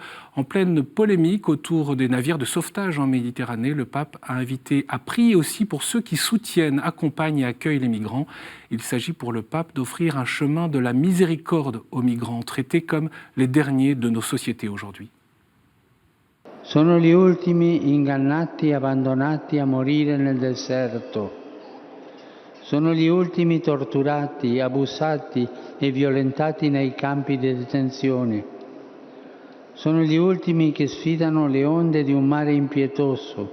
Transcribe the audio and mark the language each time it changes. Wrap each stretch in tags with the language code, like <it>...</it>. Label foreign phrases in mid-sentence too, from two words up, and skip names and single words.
<fr>En pleine polémique autour des navires de sauvetage en Méditerranée, le pape a invité à prier aussi pour ceux qui soutiennent, accompagnent et accueillent les migrants. Il s'agit pour le pape d'offrir un chemin de la miséricorde aux migrants, traités comme les derniers de nos sociétés aujourd'hui.</fr> <it>Sono gli ultimi ingannati e abbandonati a morire nel deserto. Sono gli ultimi torturati, abusati e violentati nei campi di detenzione. Sono gli ultimi che sfidano le onde di un mare impietoso.</it>